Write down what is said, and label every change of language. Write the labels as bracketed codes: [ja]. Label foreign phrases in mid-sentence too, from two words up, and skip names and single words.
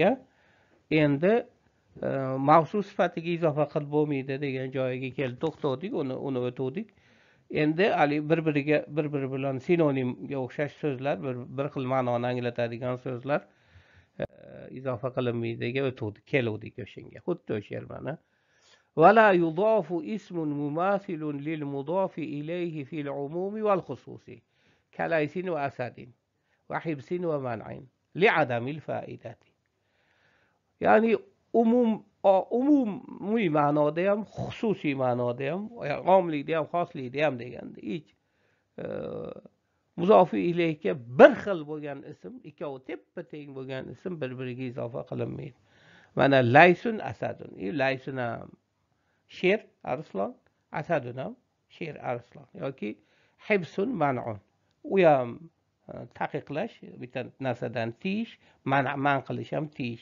[uz] Endi mavsu sifatiga izofa qilib bo'lmaydi degan joyiga kelib to'xtadik, uni o'tdik. Endi bir-biriga bir-biri bilan sinonimga o'xshash so'zlar, bir xil ma'noni anglatadigan so'zlar izofa qilinmaydiga o'tdik, keluvdik o'shanga. Xuddi o'sha yer mana. [ar] ولا يضاف اسم مماثل للمضاف إليه في العموم والخصوص كليس وأسد وحبس ومنع لعدم الفائدة. [uz] ya'ni umumiy ma'noda ham xususiy ma'noda ham omlikda ham xoslikda ham deganda hech muzofi ilayga bir xil bo'lgan ism, ikkovi teppa teng bo'lgan ism bir-biriga izofa qilinmaydi. Mana [ar] ليث أسد, [uz] laysun ham sher arslon, asadun ham sher arslon yoki [ar] حبس منع, [uz] u ham taqiqlash, bitta narsadan tiyish, man qilish ham tiyish.